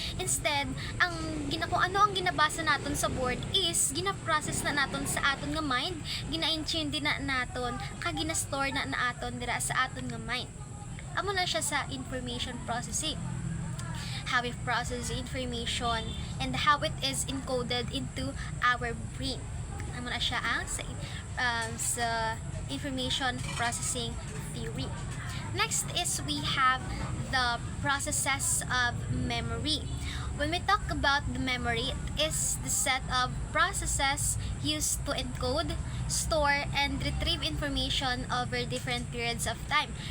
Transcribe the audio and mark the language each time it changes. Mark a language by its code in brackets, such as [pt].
[hil] Instead, kung ano ang ginabasa naton sa board is gina-process na naton sa aton nga mind, gina-intune na naton, kag gina-store na aton dira sa aton nga mind. Amo na siya sa information processing. [en] How we process information and how it is encoded into our brain. [hil] Amo na siya ang sa information processing theory. [en] Next is we have the processes of memory. When we talk about the memory, it is the set of processes used to encode, store, and retrieve information over different periods of time.